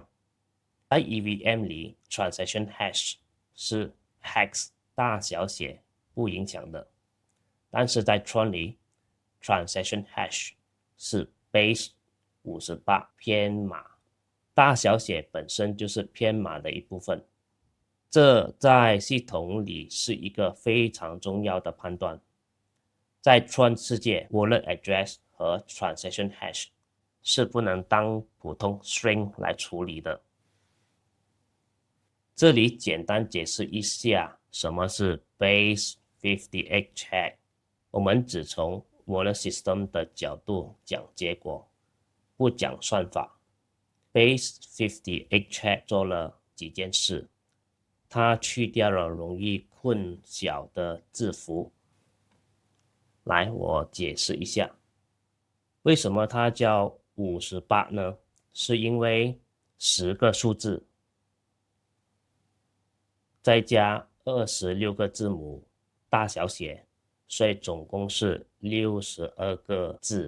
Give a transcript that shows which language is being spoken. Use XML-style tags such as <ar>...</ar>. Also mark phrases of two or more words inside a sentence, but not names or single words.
<zh>在 EVM 裡</zh> <en>Transaction Hash</en> <zh>是 Hex 大小寫不影響的，但是在 Tron 裡</zh> <en>Transaction Hash</en> <zh>是 Base 58編碼，大小寫本身就是編碼的一部分。這在系統裡是一個非常重要的判斷。在 Tron 世界</zh> <en>Wallet Address</en> <zh>和</zh> <en>Transaction Hash</en> <zh>是不能當普通 string 來處理的。這裡簡單解釋一下什麼是</zh> <en>Base 58 check。</en> <zh>我們只從</zh> <en>Wallet System</en> <zh>的角度講結果，不講算法。</zh> <en>Base 58 check</en> <zh>做了幾件事，它去掉了容易混淆的字符。來，我解釋一下，為什麼它叫58呢？是因為10個數字再加26個字母大小寫，所以總共是62個字。</zh>